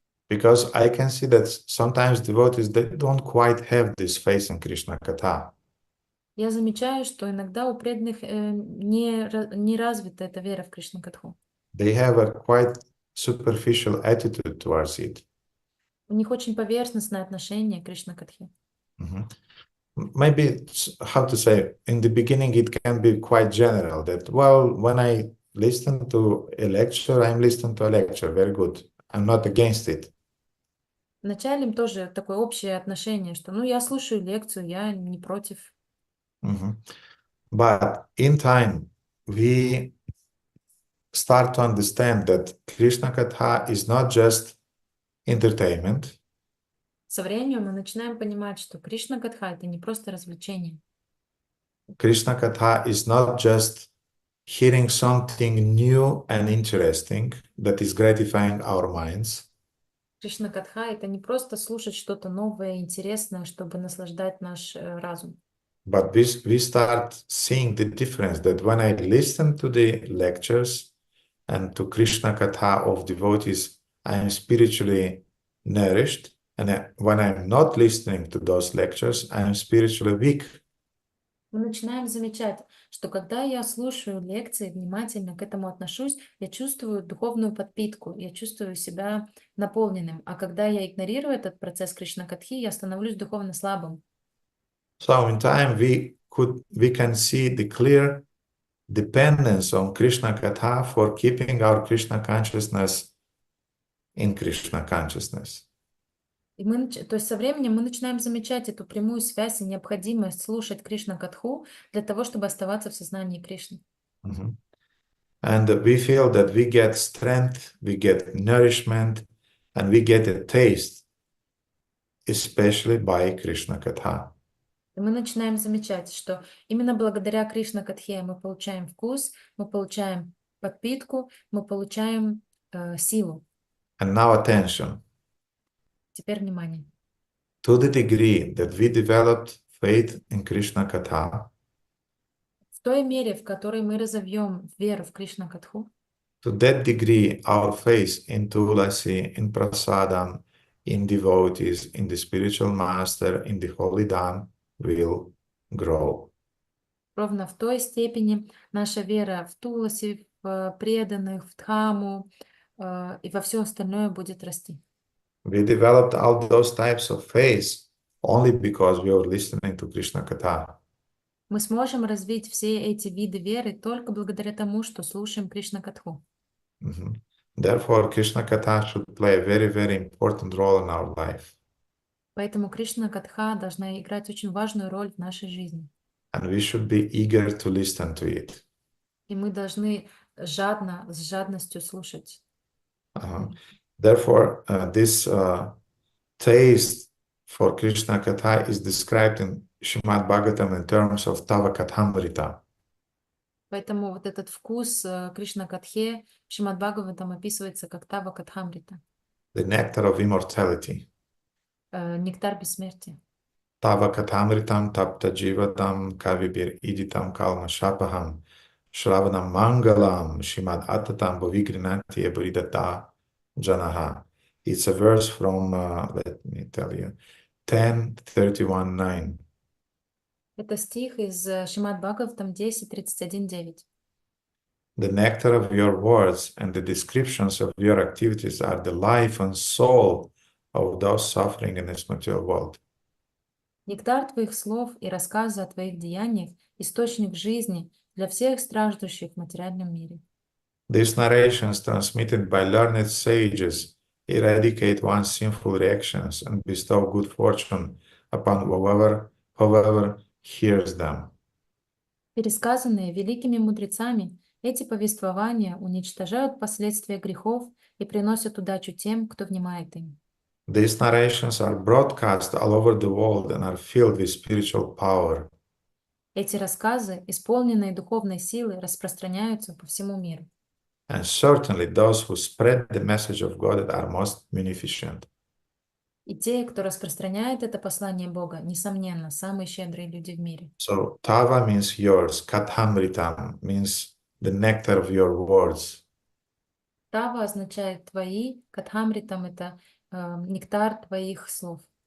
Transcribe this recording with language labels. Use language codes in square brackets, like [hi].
[en] Because I can see that sometimes devotees, they don't quite have this faith in Krishna Katha. [ru] Я замечаю, что иногда у преданных не развита эта вера в Кришна-катху. [en] They have a quite superficial attitude towards it. [ru] У них очень поверхностное отношение к Кришна-катхе. [en] Maybe, how to say, in the beginning it can be quite general that, well, when I listen to a lecture, I'm listening to a lecture, very good. I'm not against it. [ru] Вначале им тоже такое общее отношение, что я слушаю лекцию, я не против. [en] But in time, we start to understand that Krishna Katha is not just entertainment. [ru] Со временем мы начинаем понимать, что Кришна-катха — это не просто развлечение. [en] Krishna Katha is not just hearing something new and interesting that is gratifying our minds. [ru] Кришна-катха — это не просто слушать что-то новое, интересное, чтобы наслаждать наш разум. [en] But we start seeing the difference that when I listen to the lectures and to Krishna Katha of devotees, I am spiritually nourished. And when I'm not listening to those lectures, I am spiritually weak. [ru] Мы начинаем замечать, что когда я слушаю лекции, внимательно к этому отношусь, я чувствую духовную подпитку, я чувствую себя наполненным. А когда я игнорирую этот процесс Кришна-катхи, я становлюсь духовно слабым. [en] So in time, we can see the clear dependence on Krishna Katha for keeping our Krishna consciousness in Krishna consciousness. [ru] То есть со временем мы начинаем замечать эту прямую связь и необходимость слушать Кришна-катху для того, чтобы оставаться в сознании Кришны. [en] And we feel that we get strength, we get nourishment, and we get a taste, especially by Krishna Katha. [ru] И мы начинаем замечать, что именно благодаря Кришна-катхе мы получаем вкус, мы получаем подпитку, мы получаем силу. [en] And now attention. [ru] Теперь внимание. [en] To the degree that we developed faith in Krishna Katha, [ru] В той мере, в которой мы разовьем веру в Кришна-катху, [en] to that degree our faith in Tulasi, in Prasadam, in devotees, in the spiritual master, in the holy Dham will grow. [ru] ровно в той степени наша вера в Туласи, в преданных, в Дхаму и во все остальное будет расти. [en] We developed all those types of faith only because we were listening to Krishna Katha. [ru] Мы сможем развить все эти виды веры только благодаря тому, что слушаем Кришна-катху. [en] Therefore, Krishna Katha should play a very, very important role in our life. [ru] Поэтому Кришна-катха должна играть очень важную роль в нашей жизни. [en] And we should be eager to listen to it. [ru] И мы должны с жадностью слушать. [en] Therefore, this taste for Krishna Katha is described in Shrimad-Bhagavatam in terms of Tava Kathamrita. [ru] Поэтому вот этот вкус Кришна-катхе в Шримад-Бхагаватам описывается как Тава Катхамрита. [en] The nectar of immortality. [ru] Нектар бессмертия. [sa] Tava Kathamritam tapta jivadam kavibir iditam kalma shapaham shravanam mangalam shrimad atatam bhavigrinati eburidata janaha. [en] It's a verse from, let me tell you, 10:31:9. [ru] Это стих из Шримад-Бхагаватам 10:31-9. [en] The nectar of your words and the descriptions of your activities are the life and soul of those suffering in this material world. [ru] Нектар твоих слов и рассказы о твоих деяниях – источник жизни для всех страждущих в материальном мире. [en] These narrations transmitted by learned sages eradicate one's sinful reactions and bestow good fortune upon whoever hears them. [ru] Пересказанные великими мудрецами, эти повествования уничтожают последствия грехов и приносят удачу тем, кто внимает им. [en] These narrations are broadcast all over the world and are filled with spiritual power. [ru] Эти рассказы, исполненные духовной силой, распространяются по всему миру. [en] And certainly those who spread the message of God are most munificent. [ru] И те, кто распространяет это послание Бога, несомненно, самые щедрые люди в мире. [en] So Tava means yours, Kathamritam means the nectar of your words. [ru] Тава означает твои, Катхамритам — это нектар твоих слов.